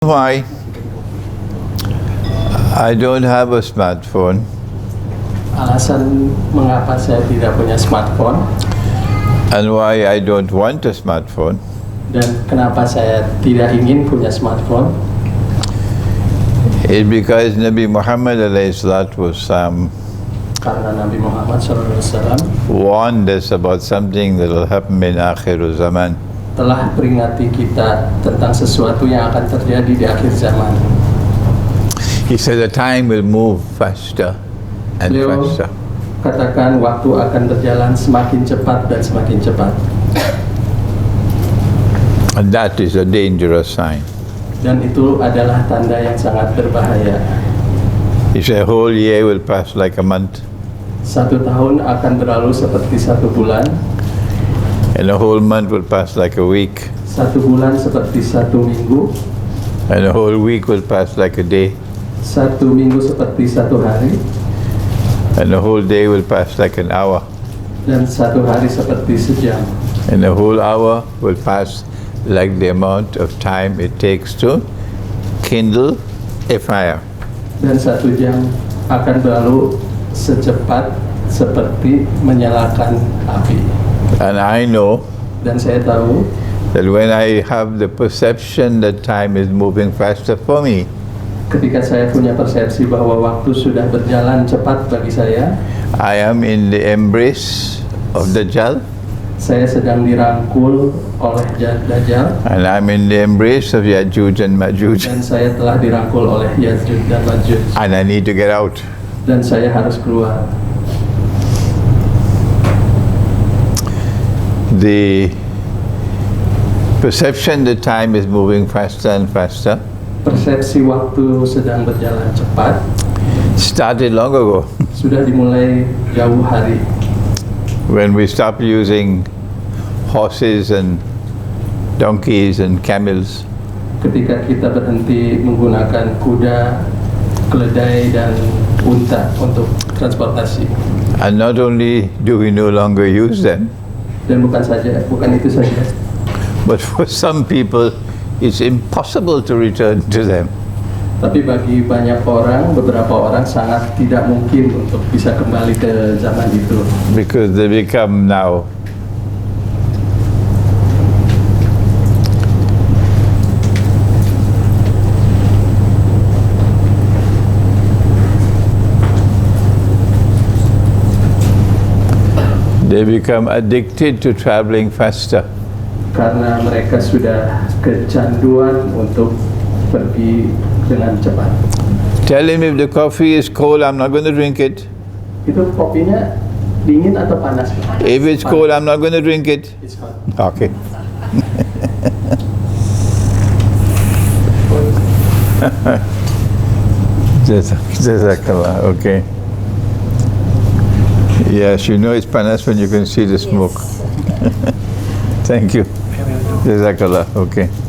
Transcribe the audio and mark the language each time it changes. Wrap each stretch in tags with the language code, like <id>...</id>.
<en>Why I don't have a smartphone</en> <id>Alasan mengapa saya tidak punya smartphone</id> <en>and why I don't want a smartphone</en> <id>dan kenapa saya tidak ingin punya smartphone</id> <en>is because Nabi Muhammad ﷺ</en> <id>karena Nabi Muhammad SAW</id> <en>warned us about something that will happen in akhir zaman.</en> <id>telah peringati kita tentang sesuatu yang akan terjadi di akhir zaman.</id> <en>He said the time will move faster and</en> <id>Beliau</id> <en>faster.</en> <id>katakan waktu akan berjalan semakin cepat dan semakin cepat.</id> <en>And that is a dangerous sign.</en> <id>Dan itu adalah tanda yang sangat berbahaya.</id> <en>He said a whole year will pass like a month,</en> <id>1 tahun akan berlalu seperti 1 bulan,</id> <en>and a whole month will pass like a week,</en> <id>1 bulan seperti 1 minggu,</id> <en>and a whole week will pass like a day,</en> <id>1 minggu seperti 1 hari,</id> <en>and a whole day will pass like an hour,</en> <id>dan 1 hari seperti sejam.</id> <en>and a whole hour will pass like the amount of time it takes to kindle a fire.</en> <id>Dan 1 jam akan berlalu secepat seperti menyalakan api.</id> <en>And I know</en> <id>Dan saya tahu</id> <en>that when I have the perception that time is moving faster for me,</en> <id>ketika saya punya persepsi bahwa waktu sudah berjalan cepat bagi saya,</id> <en>I am in the embrace of Dajjal,</en> <id>saya sedang dirangkul oleh Dajjal,</id> <en>and I'm in the embrace of Ya'juj and Ma'juj,</en> <id>dan saya telah dirangkul oleh Ya'juj dan Ma'juj,</id> <en>and I need to get out.</en> <id>dan saya harus keluar.</id> <en>The perception that time is moving faster and faster</en> <id>Persepsi waktu sedang berjalan cepat</id> <en>started long ago</en> <id>sudah dimulai jauh hari,</id> <en>when we stopped using horses and donkeys and camels,</en> <id>ketika kita berhenti menggunakan kuda, keledai, dan unta untuk transportasi.</id> <en>and not only do we no longer use them,</en> <id>Dan bukan itu saja,</id> <en>but for some people it's impossible to return to them.</en> <id>tapi bagi banyak orang, beberapa orang sangat tidak mungkin untuk bisa kembali ke zaman itu,</id> <en>Because they become now addicted to traveling faster.</en> <id>karena mereka sudah kecanduan untuk pergi dengan cepat.</id> <en>Tell him if the coffee is cold, I'm not going to drink it.</en> <id>Itu kopinya dingin atau panas?</id> <en>If it's cold, I'm not going to drink it. It's hot. Okay. Jazakallah. Okay. Yes, you know it's panas when you can see the smoke. Thank you. Jazakallah. Okay.</en>